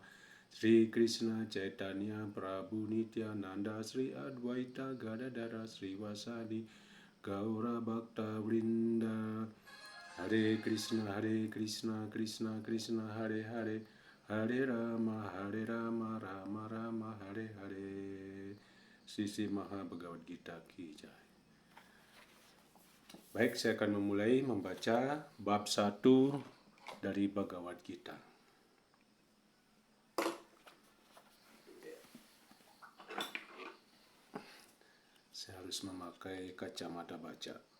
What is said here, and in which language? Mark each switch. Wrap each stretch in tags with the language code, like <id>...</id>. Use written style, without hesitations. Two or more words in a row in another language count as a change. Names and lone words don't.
<sa>श्री कृष्ण चैतन्य प्रभु नित्यानन्द श्री अद्वैत गदाधर श्री वासादि गौर भक्त वृन्द. हरे कृष्ण कृष्ण कृष्ण हरे हरे हरे राम राम राम हरे हरे.</sa> <hi>सिसि महा भगवद् गीता की जय.</hi> <id>Baik, saya akan memulai membaca bab 1 dari Bhagavad Gita. Saya harus memakai kacamata baca.</id>